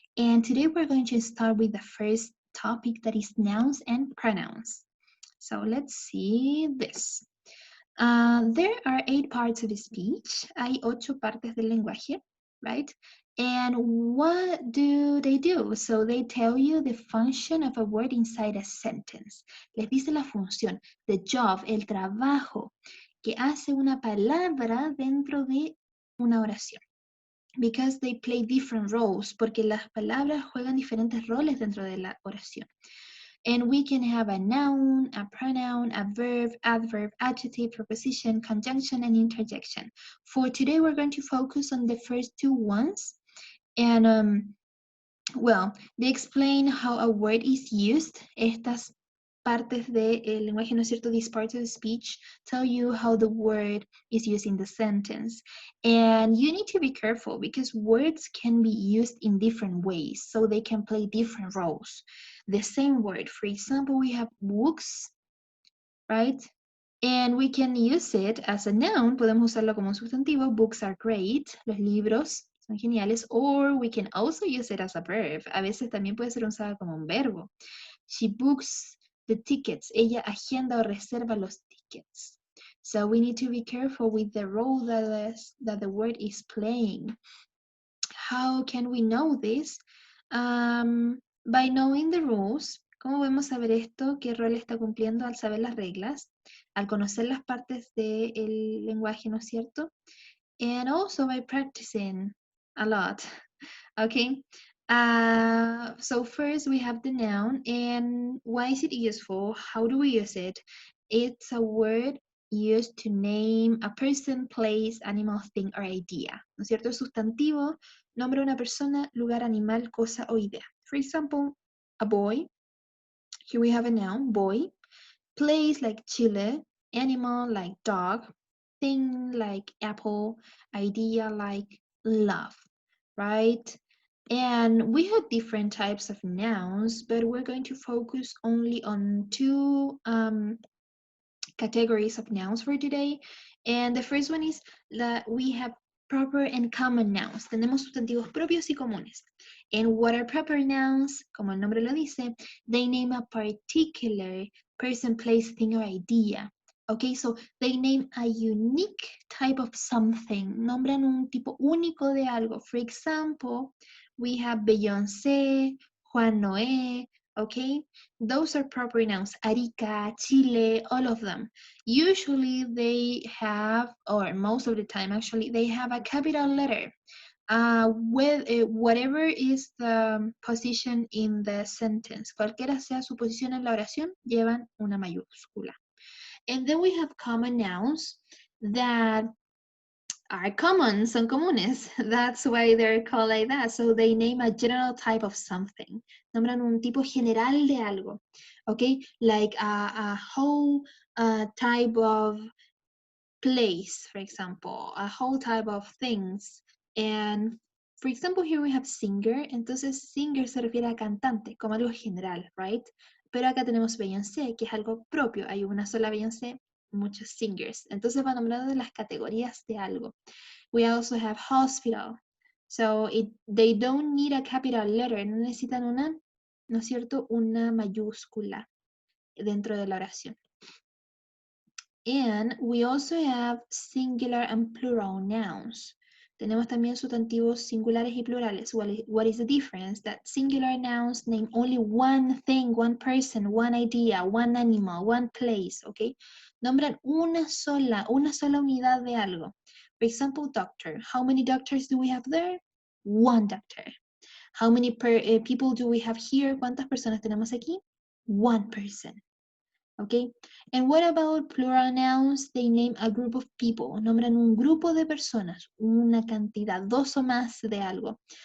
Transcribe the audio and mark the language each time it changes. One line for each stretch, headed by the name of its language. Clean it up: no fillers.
English: And today we're going to start with the first topic, that is nouns and pronouns. So let's see this. There are 8 parts of speech.
Spanish: Hay 8 partes del lenguaje,
English: right? And what do they do? So they tell you the function of a word inside a sentence.
Spanish: Les dice la función,
English: the job,
Spanish: el trabajo que hace una palabra dentro de una oración.
English: Because they play different roles,
Spanish: porque las palabras juegan diferentes roles dentro de la oración.
English: And we can have a noun, a pronoun, a verb, adverb, adjective, preposition, conjunction, and interjection. For today, we're going to focus on the first 2 ones. And, well, they explain how a word is used.
Spanish: Estas partes del lenguaje, ¿no es cierto?
English: These parts of speech tell you how the word is used in the sentence. And you need to be careful because words can be used in different ways, so they can play different roles. The same word, for example, we have books, right? And we can use it as a noun,
Spanish: podemos usarlo como un sustantivo,
English: books are great,
Spanish: los libros son geniales,
English: or we can also use it as a verb.
Spanish: A veces también puede ser usado como un verbo.
English: She books the tickets.
Spanish: Ella agenda o reserva los tickets.
English: So we need to be careful with the role that the word is playing. How can we know this? By knowing the rules.
Spanish: ¿Cómo podemos saber esto? ¿Qué rol está cumpliendo al saber las reglas? Al conocer las partes del lenguaje, ¿no es cierto?
English: And also by practicing a lot. Okay. So first we have the noun, and why is it useful? How do we use it? It's a word used to name a person, place, animal, thing, or idea.
Spanish: ¿No es cierto? Es sustantivo, nombre de una persona, lugar, animal, cosa o idea.
English: For example, a boy. Here we have a noun, boy. Place like Chile, animal like dog, thing like apple, idea like love, right? And we have different types of nouns, but we're going to focus only on 2 categories of nouns for today. And the first one is that we have proper and common nouns.
Spanish: Tenemos sustantivos propios y comunes.
English: And what are proper nouns?
Spanish: Como el nombre lo dice,
English: they name a particular person, place, thing, or idea. Okay, so they name a unique type of something.
Spanish: Nombran un tipo único de algo.
English: For example, we have Beyoncé, Juan Noé, okay? Those are proper nouns. Arica, Chile, all of them. Usually they have, or most of the time actually, they have a capital letter. With whatever is the position in the sentence,
Spanish: cualquiera sea su posición en la oración, llevan una mayúscula.
English: And then we have common nouns that are common,
Spanish: son comunes.
English: That's why they're called like that. So they name a general type of something.
Spanish: Nombran un tipo general de algo.
English: Okay, like a whole type of place, for example, a whole type of things. And for example, here we have singer.
Spanish: Entonces, singer se refiere a cantante, como algo general, right? Pero acá tenemos Beyoncé, que es algo propio. Hay una sola Beyoncé, muchos singers. Entonces van nombrando de las categorías de algo.
English: We also have hospital. So they don't need a capital letter.
Spanish: No necesitan una, ¿no es cierto? Una mayúscula dentro de la oración.
English: And we also have singular and plural nouns.
Spanish: Tenemos también sustantivos singulares y plurales.
English: What is the difference? That singular nouns name only one thing, one person, one idea, one animal, one place, okay?
Spanish: Nombran una sola unidad de algo.
English: For example, doctor. How many doctors do we have there? One doctor. How many people do we have here?
Spanish: ¿Cuántas personas tenemos aquí?
English: One person. Okay, and what about plural nouns? They name a group of people.
Spanish: Nombran un grupo de personas, una cantidad, 2 o más de algo.